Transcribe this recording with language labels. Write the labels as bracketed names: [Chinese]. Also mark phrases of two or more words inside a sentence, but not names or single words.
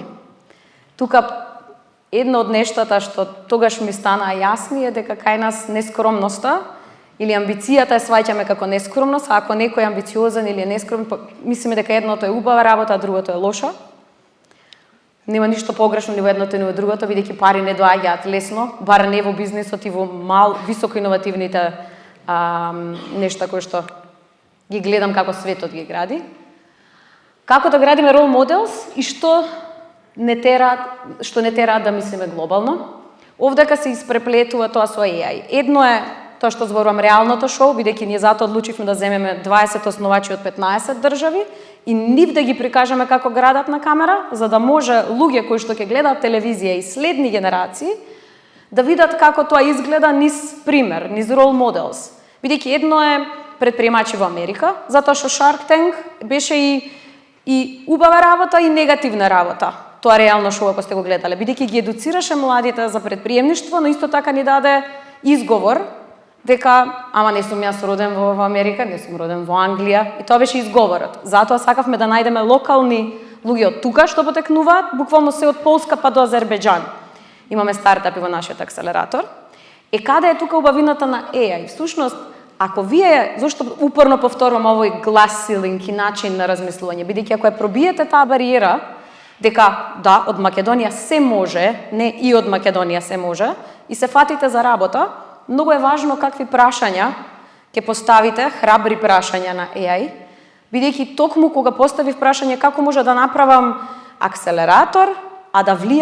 [Macedonian] Тука едно од нештата што тогаш ми стана јасни е дека кај нас нескромноста или амбицијата е сваќаме како нескромност, а ако некој е амбициозен или е нескромен, мислиме дека едното е убава работа, а другото е лоша. Нема ништо погрешно ни во едното ни во другото, бидејќи пари не доаѓаат лесно, бар не во бизнисот и во високо иновативните нешта кои што ги гледам како светот ги гради. Како да градиме [English] role models [Macedonian] и што не тераат да мислиме глобално. Овдека се испреплетува тоа со AI. Едно е тоа што зборувам реалното шоу, бидејќи ние затоа одлучивме да земеме 20 основачи од 15 држави и нив да ги прикажеме како градат на камера, за да може луѓе кои што ќе гледаат телевизија и следни генерации да видат како тоа изгледа низ пример, низ [English] role models. [Macedonian] Бидејќи едно е предприемачи во Америка, затоа што Shark Tank беше и убава работа и негативна работа. Тоа реално шоу ако сте го гледале, бидејќи ги едуцираше младите за предприемништво, но исто така ни даде изговор дека ама не сум јас роден во Америка, не сум роден во Англија, и тоа беше изговорот. Затоа сакавме да најдеме локални луѓе од тука што потекнуваат, буквално се од Полска па до Азербеџан. Имаме стартапи во нашиот акселератор. Каде е тука убавината на AI? Всушност, ако вие, зашто упорно повторувам овој [English] glass ceiling [Macedonian] и начин на размислување, бидејќи ако ја пробиете таа бариера, дека да, од Македонија се може, не и од Македонија се може, и се фатите за работа, многу е важно какви прашања ќе поставите, храбри прашања на AI, бидејќи токму кога поставив прашање како може да направам акселератор, а да влијам